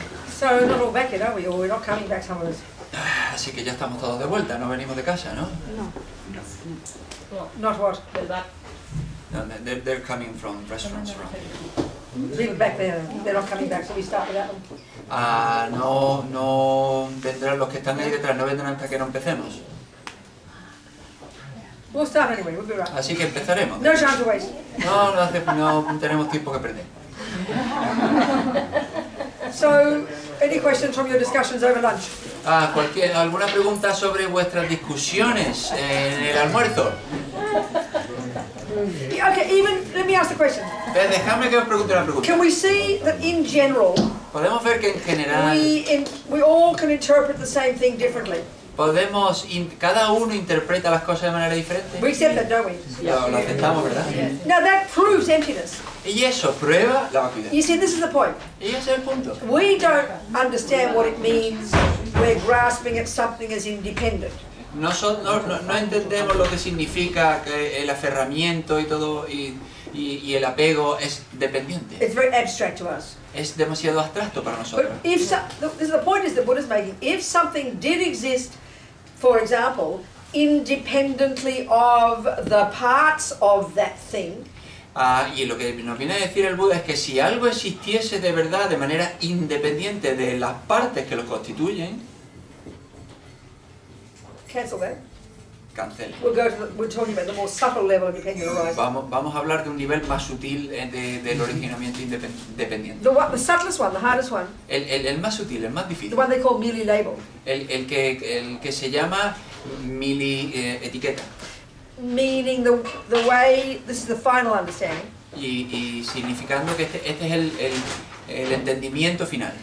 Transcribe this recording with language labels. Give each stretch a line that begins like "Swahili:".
English: So, not all back yet, are we? Or we're not coming back, some of us?
Spanish: Así que ya estamos todos de vuelta, no venimos de casa, ¿no?
English: No. Not what? No, they're coming from restaurants. Leave it back there. They're not coming back, so we start without them.
Spanish: No vendrán los que están ahí detrás, no vendrán hasta que no empecemos.
English: We'll start anyway, we'll be right.
Spanish: Así que empezaremos.
English: No time to waste.
Spanish: No tenemos tiempo que perder.
English: So, any questions from your discussions over lunch?
Spanish: ¿Alguna pregunta sobre vuestras discusiones en el almuerzo?
English: Yeah, okay, even, let me ask the question.
Spanish: Dejadme que os pregunte una pregunta.
English: Can we see that in general,
Spanish: Podemos ver que en general
English: we all can interpret the same thing differently?
Spanish: cada uno interpreta las cosas de manera diferente.
English: We accept that, don't we?
Spanish: Lo aceptamos, ¿verdad?
English: Now that proves emptiness.
Spanish: Y eso prueba la vacuidad.
English: You see, this is the point.
Spanish: Y ese es el punto.
English: We don't understand what it means. We're grasping at something as independent.
Spanish: No entendemos lo que significa el aferramiento y todo y el apego es dependiente.
English: It's very abstract to us.
Spanish: Es demasiado abstracto para nosotros.
English: But if the point is that Buddha's making, if something did exist, for example, independently of the parts of that thing.
Spanish: Y lo que nos viene a decir el Buda es que si algo existiese de verdad de manera independiente de las partes que lo constituyen,
English: cancel that.
Spanish: Cancela.
English: We're talking about the more subtle level of dependent arising.
Spanish: Vamos a hablar de un nivel más sutil del originamiento dependiente.
English: The subtlest one, the hardest one.
Spanish: El más sutil, el más difícil.
English: The one they call merely label.
Spanish: El que se llama etiqueta.
English: Meaning the way, this is the final understanding.
Spanish: Y significando que este es el entendimiento final.